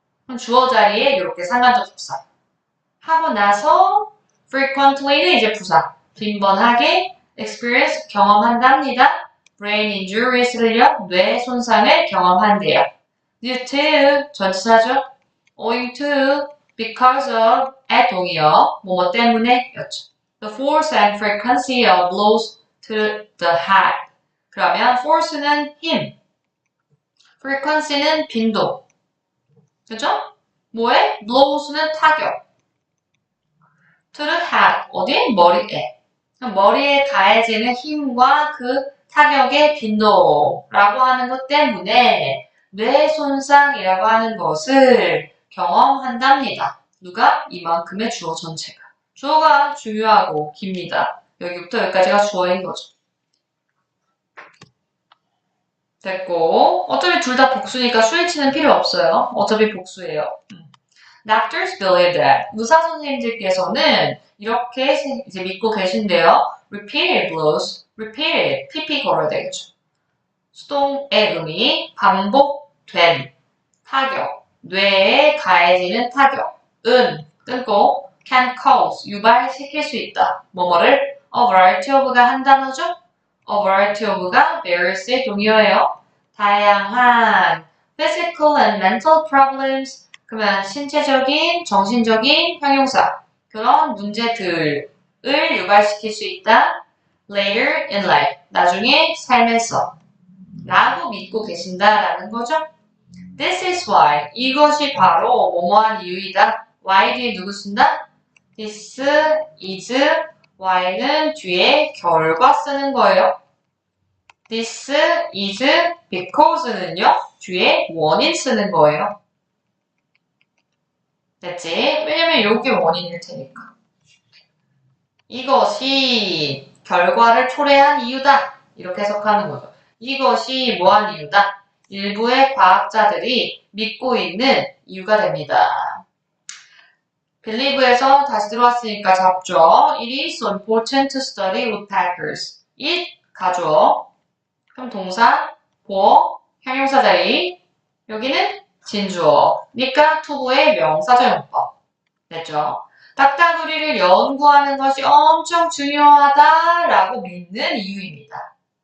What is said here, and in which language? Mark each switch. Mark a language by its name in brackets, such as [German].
[Korean] 그럼 주어 자리에 이렇게 상관접속사 하고 나서 frequently는 이제 부사 빈번하게 experience 경험한답니다. [English] brain injuries [Korean] 를요 뇌 손상을 경험한대요. due to 전치사죠. [English] owing to, because of, [Korean] 의 동의어, 뭐뭐 때문에 였죠. [English] The force and frequency of blows to the head. [Korean] 그러면 force는 힘, frequency는 빈도. 그죠? 뭐에? blows는 타격. to the head, 어디에? 머리에. 머리에 가해지는 힘과 그 타격의 빈도라고 하는 것 때문에 뇌 손상이라고 하는 것을 경험한답니다. 누가? 이만큼의 주어 전체가. 주어가 중요하고 깁니다. 여기부터 여기까지가 주어인 거죠. 됐고, 어차피 둘 다 복수니까 스위치는 필요 없어요. 어차피 복수예요. [English] Doctors believe that. [Korean] 의사 선생님들께서는 이렇게 이제 믿고 계신데요. [English] Repeated blows, repeated, [Korean] pp 걸어야 되겠죠. 수동의 의미, 반복된 타격, 뇌에 가해지는 타격은 끊고 [English] can cause, [Korean] 유발시킬 수 있다. 뭐뭐를 [English] a variety of [Korean] 가 한 단어죠. a variety of가 various의 동의어예요. 다양한 [English] physical and mental problems, [Korean] 그러면 신체적인, 정신적인 형용사, 그런 문제들을 유발시킬 수 있다. [English] later in life, [Korean] 나중에 삶에서 라고 믿고 계신다라는 거죠. [English] This is why, [Korean] 이것이 바로 뭐뭐한 이유이다. why 뒤에 누구 쓴다? [English] This is why [Korean] 는 뒤에 결과 쓰는 거예요. [English] This is because [Korean] 는요, 뒤에 원인 쓰는 거예요. 됐지? 왜냐면 이게 원인일 테니까. 이것이 결과를 초래한 이유다. 이렇게 해석하는 거죠. 이것이 뭐한 이유다? 일부의 과학자들이 믿고 있는 이유가 됩니다. believe에서 다시 들어왔으니까 잡죠. [English] It is so important to study woodpeckers. [Korean] it 가죠. 그럼 동사, 보어, 형용사 자리. 여기는 진주어. 니까 투부의 명사적용법. 됐죠? 딱따구리를 연구하는 것이 엄청 중요하다라고 믿는 이유입니다.